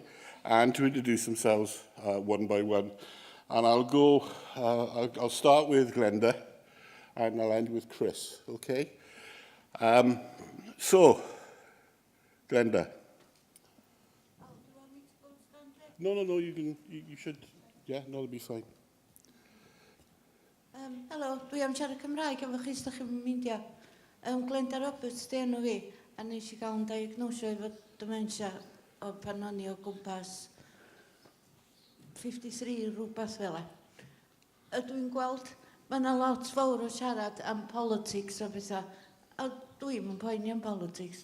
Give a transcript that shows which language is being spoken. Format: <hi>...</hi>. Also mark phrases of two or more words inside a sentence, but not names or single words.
<en>And to introduce themselves one by one. And I'll start with Glenda, and I'll end with Chris, okay? So, Glenda. Oh, do you want me to go stand there? No, you should, yeah, no, it'll be fine.</en> <cy>Helo, dwi am siarad Cymraeg efo chi, os ydych chi'n meindio. Glenda Roberts, di enw fi, a nes i gael yn diagnosio efo dementia o pan o'n i o gwmpas 53, rhywbeth fel e. Dwi'n gweld, mae yna lot fawr o siarad am politics a bethau, a dwi'n yn poeni am politics.</cy>